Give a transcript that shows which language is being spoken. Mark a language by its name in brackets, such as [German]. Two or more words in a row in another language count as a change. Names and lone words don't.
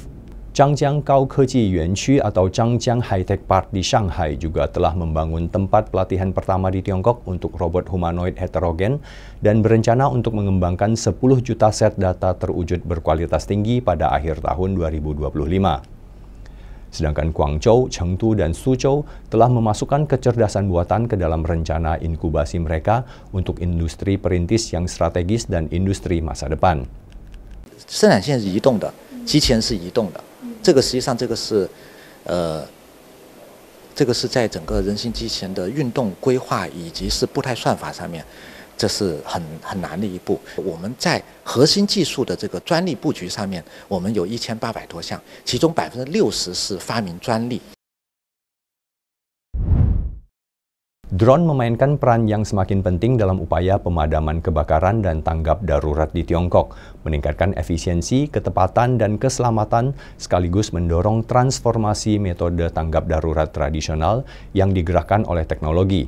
[Indonesian] Zhangjiang Kaokeji Yuanqu atau Zhangjiang High-Tech Park di Shanghai juga telah membangun tempat pelatihan pertama di Tiongkok untuk robot humanoid heterogen dan berencana untuk mengembangkan 10 juta set data terwujud berkualitas tinggi pada akhir tahun 2025. Sedangkan Guangzhou, Chengdu, dan Suzhou telah memasukkan kecerdasan buatan ke dalam rencana inkubasi mereka untuk industri perintis yang strategis dan industri masa depan. [Chinese] 生产线是移动的，机器人是移动的。这个实际上这个是在整个人形机器人的运动规划以及是步态算法上面，这是很难的一步。我们在核心技术的这个专利布局上面，我们有1800多项，其中60%是发明专利。 [Indonesian] Drone memainkan peran yang semakin penting dalam upaya pemadaman kebakaran dan tanggap darurat di Tiongkok, meningkatkan efisiensi, ketepatan, dan keselamatan, sekaligus mendorong transformasi metode tanggap darurat tradisional yang digerakkan oleh teknologi.